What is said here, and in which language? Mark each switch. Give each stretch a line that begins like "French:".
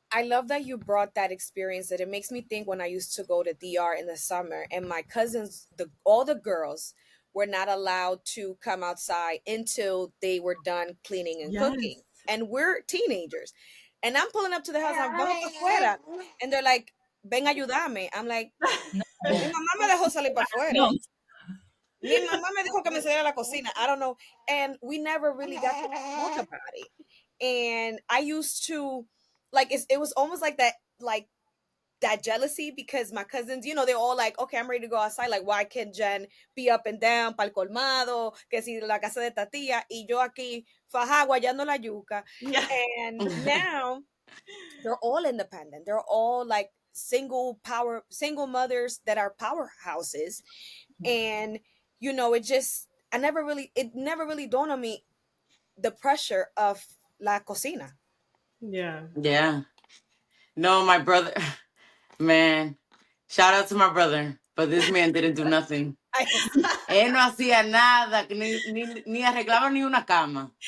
English: I love that you brought that experience. That it makes me think when I used to go to DR in the summer, and my cousins, all the girls were not allowed to come outside until they were done cleaning and cooking, Yes. and we're teenagers. And I'm pulling up to the house, I'm
Spanish: vamos para afuera,
English: and they're like,
Spanish: "Ven ayúdame." I'm like, "Mi No, mamá me dejó salir para no. afuera. Mi mamá me dijo que me saliera a la cocina."
English: I don't know, and we never really got to talk about it. And I used to like it was almost like that, like that jealousy, because my cousins, they're all like, okay, I'm ready to go outside. Like, why can Jen be up and down
Spanish: pa'l colmado, que si la casa de Tatia, y yo aquí faja guayando la yuca.
English: Yeah. And now they're all independent. They're all like single mothers that are powerhouses. And it never really dawned on me the pressure of
Spanish: la cocina.
English: Yeah. Yeah. No, my brother, man, shout out to my brother, but this man didn't do nothing.
Spanish: Él no hacía nada, ni arreglaba ni una cama.